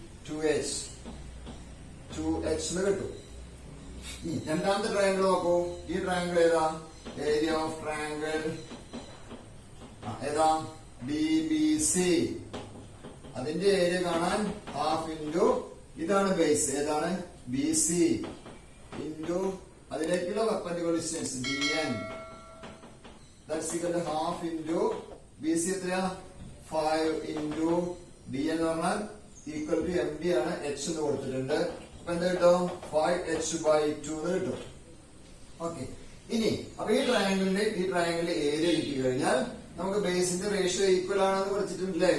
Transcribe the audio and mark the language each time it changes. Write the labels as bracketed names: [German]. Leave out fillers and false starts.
[Malayalam] 2H എന്ന് കിട്ടും. രണ്ടാമത്തെ ട്രയാംഗിൾ നോക്കൂ. ഈ ട്രയാംഗിൾ ഏതാ? ഏരിയ ഓഫ് ട്രയാംഗിൾ ഏതാ? DBC. അതിന്റെ ഏരിയ കാണാൻ ഹാഫ് ഇൻറ്റു ഇതാണ് ബേസ്. ഏതാണ്? [English] BC into [Malayalam] അതിലേക്കുള്ള [English] perpendicular distance DN. That's equal to half into BC എത്രയാ 5 into DN [Malayalam] എന്ന് പറഞ്ഞാൽ [English] equal to MD ആണ്, H [Malayalam] എന്ന് കൊടുത്തിട്ടുണ്ട്. അപ്പൊ എന്താ കിട്ടും 5H/2 എന്ന് കിട്ടും. ഓക്കെ, ഇനി അപ്പൊ ഈ ട്രയാങ്കിളിന്റെ ഏരിയ കിട്ടി കഴിഞ്ഞാൽ നമുക്ക് ബേസിന്റെ റേഷ്യോ ഈക്വൽ ആണെന്ന് പഠിച്ചിട്ടുണ്ടല്ലേ.